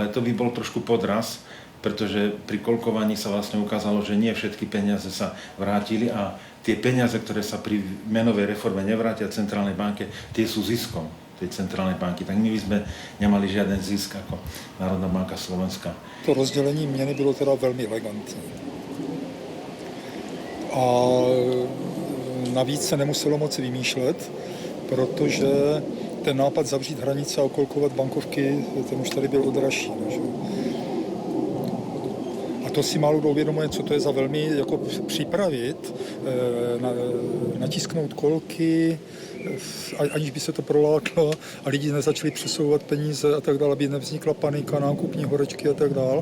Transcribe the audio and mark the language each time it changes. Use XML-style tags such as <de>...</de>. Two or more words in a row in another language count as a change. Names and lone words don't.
<sk>Ale to by bol trošku podraz, pretože pri kolkovaní sa vlastne ukázalo, že nie všetky peniaze sa vrátili a tie peniaze, ktoré sa pri menovej reforme nevrátia centrálnej banke, tie sú ziskom tej centrálnej banky. Tak my by sme nemali žiaden zisk ako Národná banka Slovenska.</sk> <cs>To rozdělení měny bylo teda velmi elegantní. A navíc se nemuselo moc vymýšlet, protože ten nápad zavřít hranice a okolkovat bankovky, ten už tady byl odražší. A to si málo kdo uvědomuje, co to je za velmi jako připravit, natisknout kolky, aniž by se to proláklo a lidi nezačali přesouvat peníze a tak dále, aby nevznikla panika, nákupní horečky a tak dále.</cs>